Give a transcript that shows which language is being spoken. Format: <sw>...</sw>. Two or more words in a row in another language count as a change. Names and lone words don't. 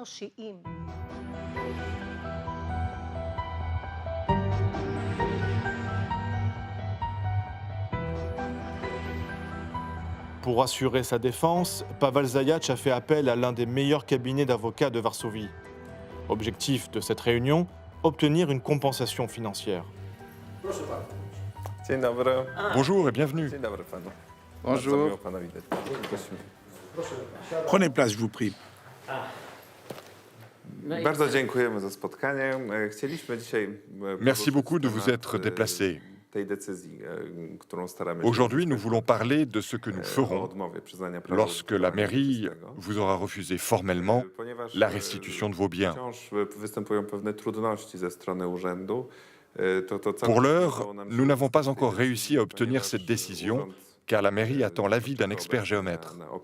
<fr>Pour assurer sa défense, Pavel Zajac a fait appel à l'un des meilleurs cabinets d'avocats de Varsovie. Objectif de cette réunion, obtenir une compensation financière. Bonjour et bienvenue. Bonjour. Prenez place, je vous prie.</fr> <pl>Bardzo dziękujemy za spotkanie. Chcieliśmy dzisiaj...</pl> <fr>Merci beaucoup de vous être déplacé. Aujourd'hui, nous voulons parler de ce que nous ferons lorsque la mairie vous aura refusé formellement la restitution de vos biens. Pour l'heure, nous n'avons pas encore réussi à obtenir cette décision, car la mairie attend l'avis d'un expert géomètre.</fr>